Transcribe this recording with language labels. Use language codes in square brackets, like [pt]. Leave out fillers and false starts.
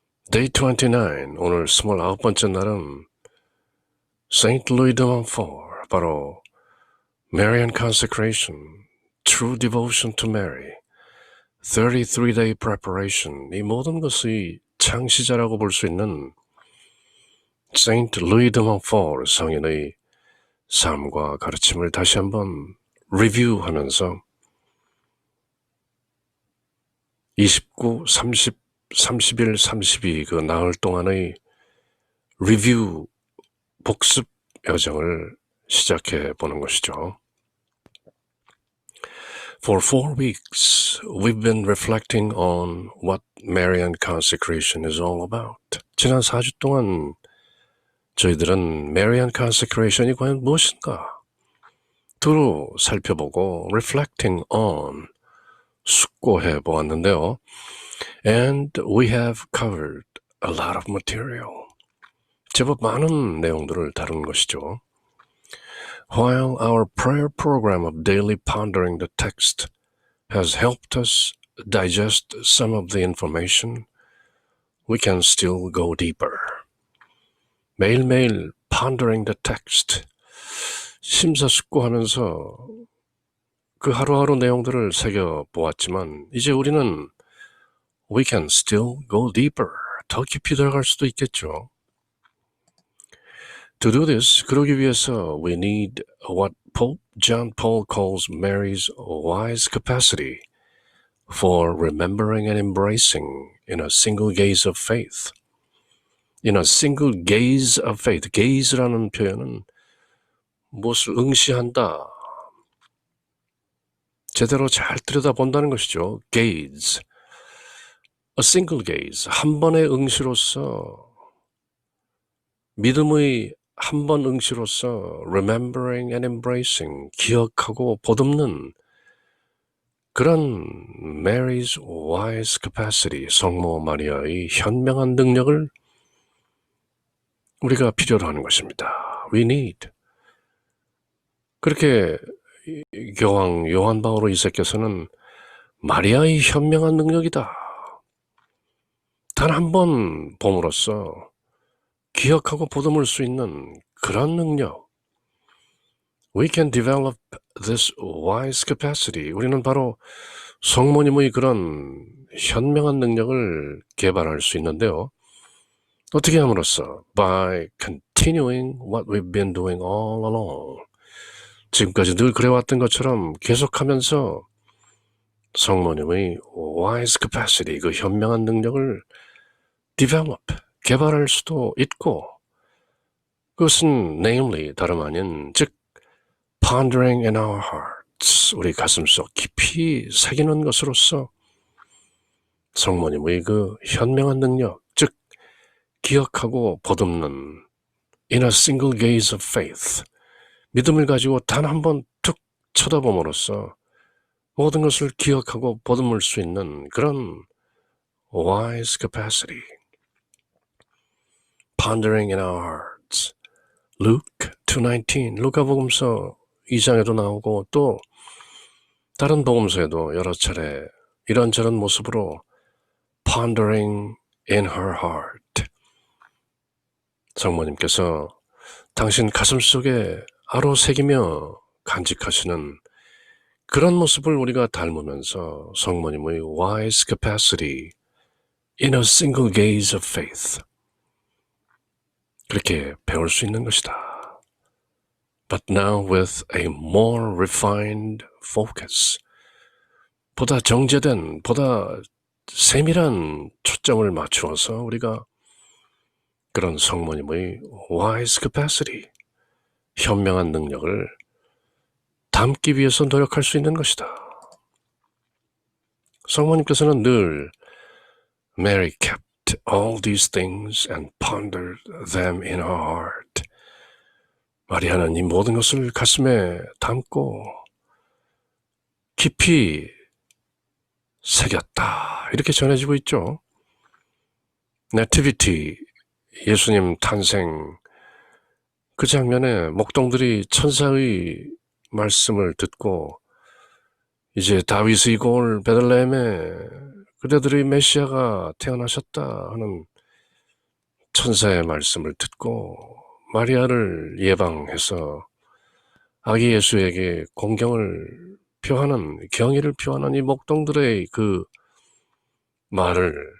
[ko] Day 29, 오늘 29번째 날은 Saint Louis de Montfort, 바로 Marian Consecration, [en] True Devotion to Mary, 33-day preparation, [ko] 이 모든 것의 창시자라고 볼 수 있는 Saint Louis de Montfort 성인의 삶과 가르침을 다시 한번 리뷰하면서 29, 30, 31, 32 그 나흘 동안의 리뷰, 복습 여정을 시작해 보는 것이죠. [en] For 4 weeks, we've been reflecting on what Marian consecration is all about. [ko] 지난 4주 동안 저희들은 Marian consecration이 과연 무엇인가? 두루 살펴보고 [en] reflecting on [ko] 숙고해 보았는데요. [en] And we have covered a lot of material. [ko] 제법 많은 내용들을 다룬 것이죠. [en] While our prayer program of daily pondering the text has helped us digest some of the information, we can still go deeper. [ko] 매일매일 [en] pondering the text, [ko] 심사숙고하면서 그 하루하루 내용들을 새겨보았지만 이제 우리는 [en] we can still go deeper, [ko] 더 깊이 들어갈 수도 있겠죠. [en] To do this, [ko] 그러기 위해서 [en] we need what Pope John Paul calls Mary's wise capacity for remembering and embracing in a single gaze of faith. In a single gaze of faith. [ko] gaze라는 표현은 무엇을 응시한다, 제대로 잘 들여다본다는 것이죠. [en] gaze. A single gaze. [ko] 한 번의 응시로서, 믿음의 한 번 응시로서 [en] remembering and embracing, [ko] 기억하고 보듬는 그런 [en] Mary's wise capacity, [ko] 성모 마리아의 현명한 능력을 우리가 필요로 하는 것입니다. [en] We need. [ko] 그렇게 교황 요한 바오로 2세께서는 마리아의 현명한 능력이다. 단 한 번 봄으로써 기억하고 보듬을 수 있는 그런 능력. [en] We can develop this wise capacity. [ko] 우리는 바로 성모님의 그런 현명한 능력을 개발할 수 있는데요. 어떻게 함으로써? [en] By continuing what we've been doing all along. [ko] 지금까지 늘 그래왔던 것처럼 계속하면서 성모님의 [en] wise capacity, [ko] 그 현명한 능력을 develop, 개발할 수도 있고, 그것은 namely 다름 아닌 즉 [en] pondering in our hearts, [ko] 우리 가슴속 깊이 새기는 것으로서 성모님의 그 현명한 능력, 즉 기억하고 보듬는 [en] in a single gaze of faith, [ko] 믿음을 가지고 단 한 번 툭 쳐다봄으로써 모든 것을 기억하고 보듬을 수 있는 그런 [en] wise capacity. Pondering in our hearts. [ko] Luke 2:19, 루카복음서 2장에도 나오고 또 다른 복음서에도 여러 차례 이런저런 모습으로 [en] pondering in her heart. [ko] 성모님께서 당신 가슴속에 아로새기며 간직하시는 그런 모습을 우리가 닮으면서 성모님의 [en] wise capacity in a single gaze of faith, [ko] 그렇게 배울 수 있는 것이다. [en] But now with a more refined focus, [ko] 보다 정제된, 보다 세밀한 초점을 맞추어서 우리가 그런 성모님의 [en] wise capacity, [ko] 현명한 능력을 담기 위해서 노력할 수 있는 것이다. 성모님께서는 늘 [en] Mary kept all these things and pondered them in her heart. [ko] 마리아는 이 모든 것을 가슴에 담고 깊이 새겼다. 이렇게 전해지고 있죠. Nativity, 예수님 탄생, 그 장면에 목동들이 천사의 말씀을 듣고 이제 다윗의 골 베들레헴에 그대들의 메시아가 태어나셨다 하는 천사의 말씀을 듣고 마리아를 예방해서 아기 예수에게 공경을 표하는, 경의를 표하는 이 목동들의 그 말을